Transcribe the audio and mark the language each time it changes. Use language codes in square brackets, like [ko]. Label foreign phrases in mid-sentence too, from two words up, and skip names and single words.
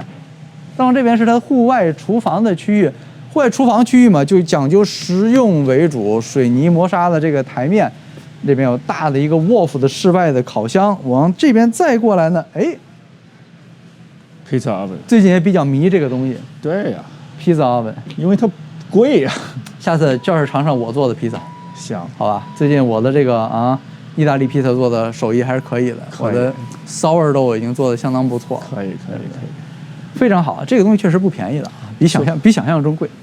[zh] 再往這邊是它戶外廚房的區域。戶外廚房區域嘛，就講究實用為主，水泥磨砂的這個台面，這邊有大的一個 Wolf 的室外的烤箱。往這邊再過來呢，哎 ， [en] Pizza oven， [zh] 最近也比較迷這個東西。對呀， [en] Pizza oven， [zh] 因為它貴呀。下次就是尝尝我做的披薩，行，好吧？最近我的这个意大利披萨做的手艺还是可以的，我的sourdough已经做的相当不错，可以，非常好。这个东西确实不便宜的啊，比想象中贵。